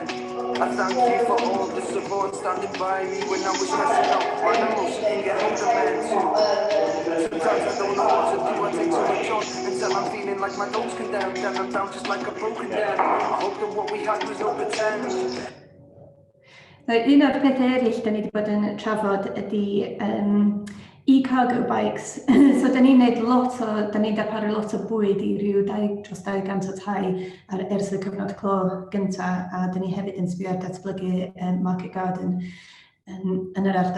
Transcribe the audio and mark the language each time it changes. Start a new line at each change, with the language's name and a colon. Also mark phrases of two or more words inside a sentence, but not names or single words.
English: I thank you for all the support standing by me when I was stressing out. My emotions can get hold of men too. Sometimes I don't know what to do, I take so much on until I'm feeling like my doubt's condemned. And I'm down just like a broken dam. I hope that what we had was no pretend.
Welsh: Un o'r pethau eraill da ni wedi bod yn trafod ydy
English: e-cargo bikes.
Welsh: So da ni'n darparu lot o bwyd i rhyw 200 o tai ers y cyfnod clo gyntaf, a da ni hefyd yn sbio ar datblygu
English: market garden
Welsh: yn yr ardal.